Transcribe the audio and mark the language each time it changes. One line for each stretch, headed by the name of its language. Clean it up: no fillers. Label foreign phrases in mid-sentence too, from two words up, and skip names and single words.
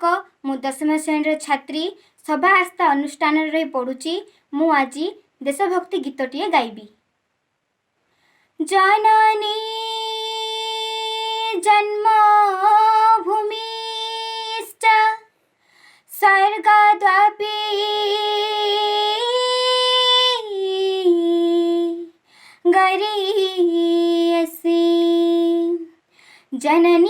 Odia: ମୁ ଦଶମ ଶ୍ରେଣୀ ଛାତ୍ରୀ ସଭା ଆସ୍ଥା ଅନୁଷ୍ଠାନ ରେ ପଢ଼ୁଛି ମୁ ଆଜି ଦେଶଭକ୍ତି ଗୀତଟିଏ ଗାଇବି।
Sanskrit: जननी जन्मभूमिश्च स्वर्गद्वापी गरीयसी जननी